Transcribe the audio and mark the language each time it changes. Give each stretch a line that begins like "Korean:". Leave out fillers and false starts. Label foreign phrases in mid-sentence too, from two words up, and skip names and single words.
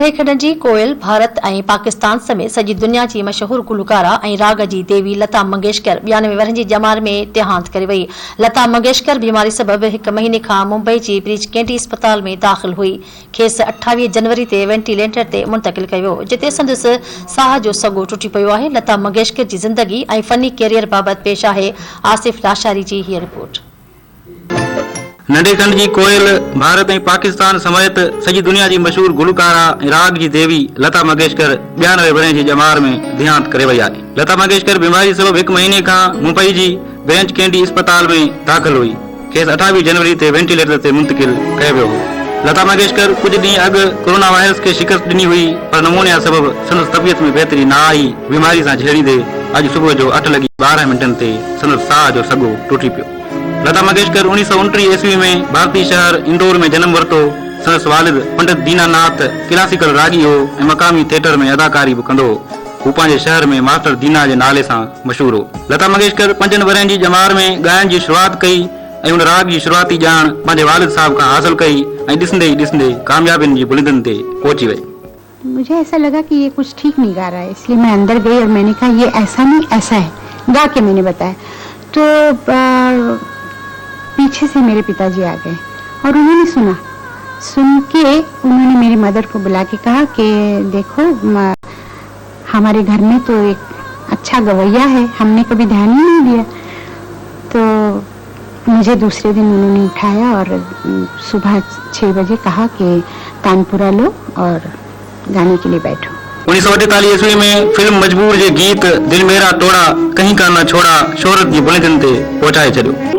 Sindhi: खडंजी कोयल भारत ऐं पाकिस्तान समेत सॼी दुनिया जी मशहूर गुलकारा ऐं राग जी देवी लता मंगेशकर 92 वरनि जी ॼमार में देहांत करे वई। लता मंगेशकर बीमारी सबब 1 महीने खां मुंबई जी ब्रीच कैंडी अस्पताल में दाख़िल हुई। खेसि 28 जनवरी ते वेंटिलेटर ते मुंतक़िल कयो वियो, जिते संदसि साह जो सॻो टुटी पियो आहे। लता मंगेशकर जी ज़िंदगी ऐं फनी कैरियर बाबति पेश आहे आसिफ लाशारी जी हीअ रिपोर्ट। नंढे खंड जी कोयल भारत ऐं पाकिस्तान समेत सॼी दुनिया जी मशहूर गुलकारा ऐं राग जी देवी लता मंगेशकर 92 वरनि जी ॼमार में देहांत करे वई आहे। लता मंगेशकर बीमारी सबब 1 महीने खां मुंबई जी ब्रीच कैंडी अस्पताल में दाख़िल हुई। खेसि 28 जनवरी ते वेंटिलेटर ते मुंतक़िल कयो वियो हो। लता मंगेशकर कुछ ॾींहं अॻु कोरोना वायरस खे शिकस्त ॾिनी हुई, पर नमूनिया सबब संदसि तबियत में बहितरी न आई। बीमारी सां झेड़ींदे अॼु सुबुह जो 8:12 ते संदसि साह जो सॻो टुटी पियो। लता मंगेशकर 1929 ईस्वी में भारतीय शहर इंदौर में जन्म वरितो। संदसि वालिद पंडित दीनानाथ क्लासिकल रागी हो ऐं मक़ामी थिएटर में अदाकारी बि कंदो हो। हू पंहिंजे शहर में मास्टर दीना जे नाले सां मशहूर हो। लता मंगेशकर 5 वरनि जी ॼमार में ॻाइण जी शुरूआत कई ऐं उन राग जी शुरूआती ॼाण पंहिंजे वालिद साहब खां हासिल कई ऐं ॾिसंदे ई ॾिसंदे कामयाबियुनि जी बुलंदियुनि ते पहुची वई।
Hindi: मुझे ऐसा लगा कि ये कुछ ठीक नहीं गा रहा है, इसलिए मैं अंदर गई और मैंने कहा ये ऐसा नहीं ऐसा है, गा के मैंने बताया। तो पीछे से मेरे पिताजी आ गए और उन्होंने सुन के उन्होंने मेरी मदर को बुला के कहा कि देखो हमारे घर में तो एक अच्छा गवैया है, हमने कभी ध्यान ही नहीं दिया। तो मुझे दूसरे दिन उन्होंने उठाया और सुबह 6 बजे कहा कि तानपुरा लो और गाने के लिए बैठो।
Sindhi: 1948 ईस्वी में फिल्म मजबूर जे गीत दिल मेरा तोड़ा कहीं का न छोड़ा शोहरत जी बुलंदियुनि ते पहुचाए छॾियो।